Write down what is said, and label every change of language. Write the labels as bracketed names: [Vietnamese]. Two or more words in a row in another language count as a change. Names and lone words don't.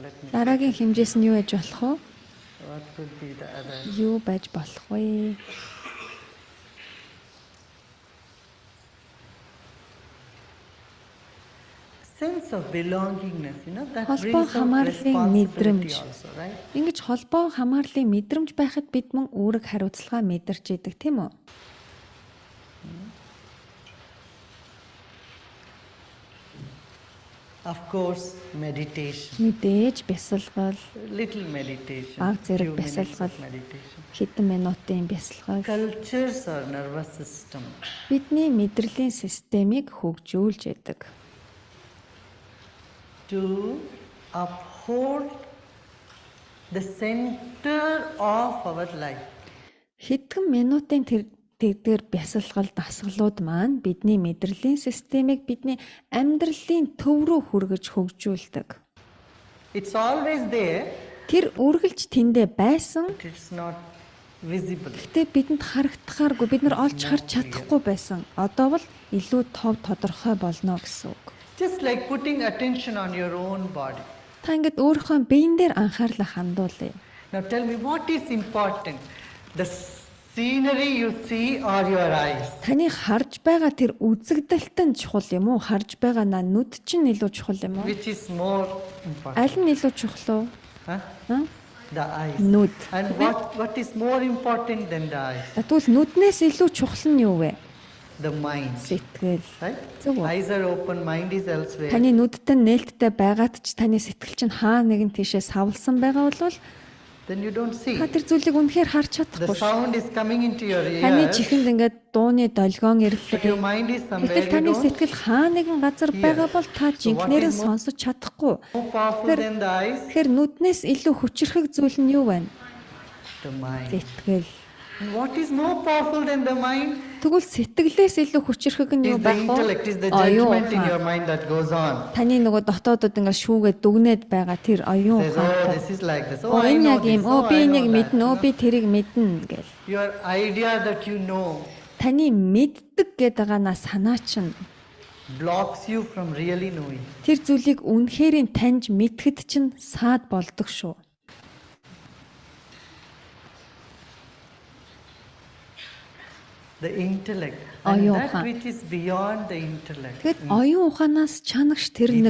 [English] Let me. [Mongolian] Дараагийн хэмжээс нь юу байж болох вэ? [English] What could be the other? [Mongolian] Юу байж болох вэ? [English] Sense of belongingness, you know, that [Mongolian] Холбоо [English] brings out [Mongolian] хамаарлын [English] responsibility [Mongolian] мэдрэмж. [English] also, right? [Mongolian] Ингэж холбоо хамаарлын мэдрэмж байхад бид мөн үүрэг хариуцлага мэдэрч идэг тийм үү? [English] Of course, meditation. [Mongolian] Мэдээж бясалгал, [English] Little meditation. [Mongolian] Баг зэрэг [English] few minutes [Mongolian] бясалгал. [English] of meditation. [Mongolian] хэдэн минутын бясалгал [English] Cultures our nervous system. [Mongolian] бидний мэдрэлийн системийг хөгжүүлж идэг. [English] To uphold the center of our life. [Mongolian] Хэдхэн минутын тэр бясалгал дасгалууд маань бидний мэдрэлийн системийг бидний амьдралын төв рүү хүргэж хөгжүүлдэг. [English] It's always there, [Mongolian] Тэр үргэлж тэндэ байсан. [English] but it's not visible. [Mongolian] Гэтэ бидэнд харагдахааргүй, бид нар олж харж чадахгүй байсан. Одоо бол илүү тов тодорхой болно гэсэн үг. [English] Just like putting attention on your own body. [Mongolian] Та ингээд өөрийнхөө биен дээр анхаарлаа хандуулъя. [English] Now tell me what is important? The scenery you see or your eyes? [Mongolian] Таны харж байгаа тэр үзэгдэлт нь чухал юм уу? Харж байгаа нүд чинь илүү чухал юм уу? [English] Which is more important? [Mongolian] Аль нь илүү чухал уу? [English] Huh? The eyes. [Mongolian] Нүд. [English] And what is more important than the eyes? [Mongolian] Тэгвэл нүднээс илүү чухал нь юу вэ? [English] The mind. [Mongolian] Сэтгэл. [English] Right? [Mongolian] Зөв үү? [English] Eyes are open, mind is elsewhere. [Mongolian] Таны нүдтэй нээлттэй байгаад ч таны сэтгэл чинь хаа нэгэн тийшээ савлсан байгаа бол [English] Then you don't see. [Mongolian] та тэр зүйлийг үнэхээр харж [English] The [Mongolian] чадахгүй шүү. [English] sound is coming into your [Mongolian] Таны [English] ears, [Mongolian] чихэнд ингээд дууны долгион [English] but your [Mongolian] ирлээ. [English] mind is somewhere [Mongolian] Гэтэл [English] you [Mongolian] таны [English] don't. [Mongolian] сэтгэл хаа нэгэн газар байгаа бол та жинхнээр нь [English] is more- [Mongolian] сонсож чадахгүй. [English] More powerful than the eyes? [Mongolian] Тэгэхээр нүднээс илүү хүчрхэг зүйл нь юу вэ? [English] The mind. [Mongolian] Сэтгэл. [English] And what is more powerful than the mind? [Mongolian] Тэгвэл сэтгэлээс илүү хүчрхэг нь [English] Is [Mongolian] юу [English] the [Mongolian] байх вэ? [English] intellect, is the [Mongolian] Оюун [English] judgment in your [Mongolian] ухаан. [English] mind that goes on. [Mongolian] Таны нөгөө дотоодод ингээд шүүгээд дүгнээд байгаа тэр оюун [English] Says, [Mongolian] ухаан. [English] oh, this is like this. Oh, [Mongolian] Оо [English] I [Mongolian] энэ [English] know [Mongolian] яг [English] this. [Mongolian] юм. [English] Oh, [Mongolian] Оо би [English] I [Mongolian] энийг [English] know that. [Mongolian] мэднэ. Оо би тэрийг мэднэ гэл. [English] Your idea that you know [Mongolian] Таны мэддэг гэдэг байгаанаа санаа чинь [English] blocks you from really knowing. [Mongolian] тэр зүйлийг үнэхэрийн таньж мэдхэд чинь саад болдог шүү. [English] The intellect. [Mongolian] Оюун [English] And that [Mongolian] ухаан. [English] which is beyond the intellect. [Mongolian] Тэгэд оюун ухаанаас чанагш тэр нэг